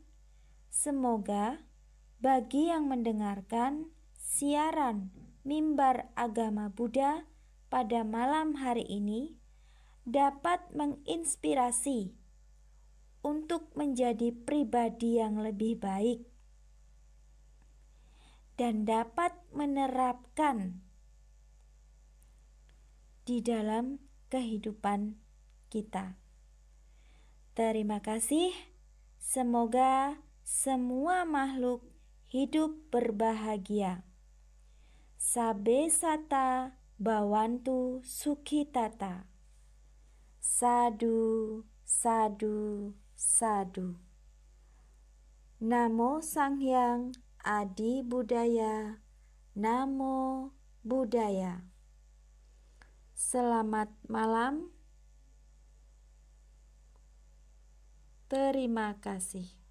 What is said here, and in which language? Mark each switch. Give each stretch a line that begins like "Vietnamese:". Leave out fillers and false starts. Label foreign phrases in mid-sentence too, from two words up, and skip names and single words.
Indonesian: Semoga bagi yang mendengarkan siaran Mimbar Agama Buddha pada malam hari ini dapat menginspirasi untuk menjadi pribadi yang lebih baik dan dapat menerapkan di dalam kehidupan kita. Terima kasih. Semoga semua makhluk hidup berbahagia.
Pali: Sabe sata bawantu sukhitata. Sadu, sadu, sadu. Namo Sanghyang Adi Buddhaya. Namo Buddhaya.
Indonesian: Selamat malam. Terima kasih.